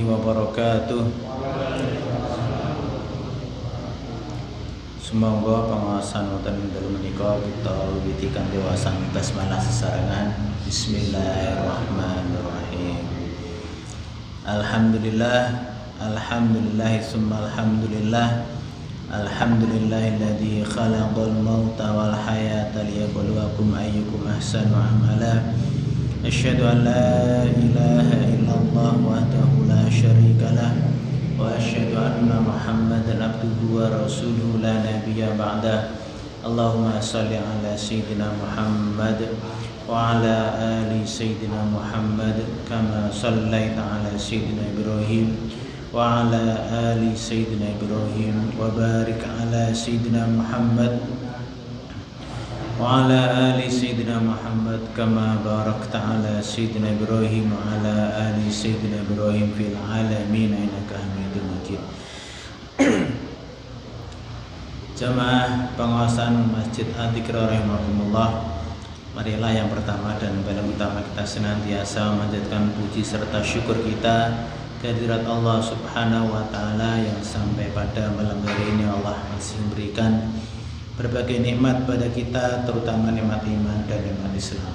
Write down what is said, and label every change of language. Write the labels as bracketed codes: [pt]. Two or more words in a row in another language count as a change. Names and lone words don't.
[ar] wabarakatuh. [jv] Semoga pengawasan wonten dalu menika kita wiwitikan dewasan basmalah sesarengan. [ar] بسم الله الرحمن الرحيم. الحمد لله، الحمد لله، ثم الحمد لله. الحمد لله الذي خلق الموت والحياة ليبلوكم أيكم أحسن عملا. أشهد أن لا إله إلا الله وحده لا شريك له وأشهد أن محمدا عبده ورسوله لا نبي بعده. اللهم صل على سيدنا محمد وعلى آل سيدنا محمد كما صليت على سيدنا إبراهيم وعلى آل سيدنا إبراهيم وبارك على سيدنا محمد وعلى آل سيدنا محمد كما باركت على سيدنا إبراهيم وعلى آل سيدنا إبراهيم في العالمين إنك حميد مجيد. [id] Jamaah pengawasan Masjid Atiqra rahimakumullah, marilah yang pertama dan paling utama kita senantiasa memanjatkan puji serta syukur kita kehadirat Allah [ar] سبحانه وتعالى [id] yang sampai pada malam hari ini Allah masih memberikan berbagai nikmat pada kita, terutama nikmat iman dan nikmat Islam.